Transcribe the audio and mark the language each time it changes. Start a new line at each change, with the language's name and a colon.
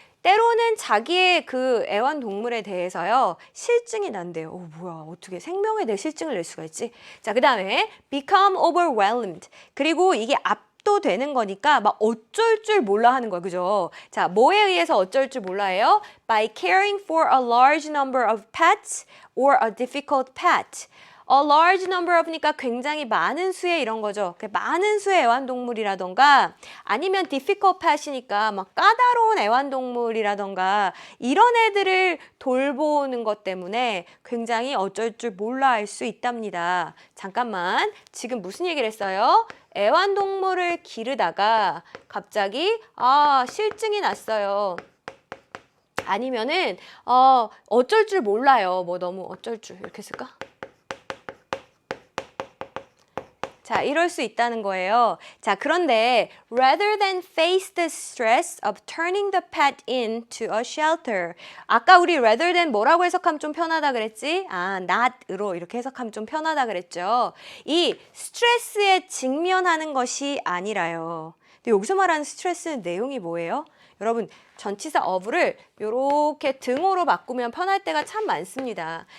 Korean: 때로는 자기의 그 애완동물에 대해서요, 실증이 난대요. 뭐야, 어떻게 생명에 대해 실증을 낼 수가 있지? 자, 그 다음에
English: become overwhelmed.
Korean: 그리고 이게 압도되는 거니까 막 어쩔 줄 몰라 하는 거야. 그죠? 자, 뭐에 의해서 어쩔 줄 몰라 해요?
English: By caring for a large number of pets or a difficult pet. A large number of
Korean: 니까 굉장히 많은 수의 이런 거죠. 많은 수의 애완동물이라던가 아니면
English: difficult pet
Korean: 이니까 막 까다로운 애완동물이라던가 이런 애들을 돌보는 것 때문에 굉장히 어쩔 줄 몰라 할 수 있답니다. 잠깐만, 지금 무슨 얘기를 했어요? 애완동물을 기르다가 갑자기 실증이 났어요. 아니면은 어쩔 줄 몰라요. 뭐 너무 어쩔 줄 이렇게 쓸까? 자, 이럴 수 있다는 거예요. 자, 그런데
English: rather than face the stress of turning the pet into a shelter.
Korean: 아까 우리
English: rather than
Korean: 뭐라고 해석하면 좀 편하다 그랬지? not으로 이렇게 해석하면 좀 편하다 그랬죠. 이 스트레스에 직면하는 것이 아니라요. 근데 여기서 말하는 스트레스는 내용이 뭐예요? 여러분, 전치사 of를 이렇게 등호로 바꾸면 편할 때가 참 많습니다.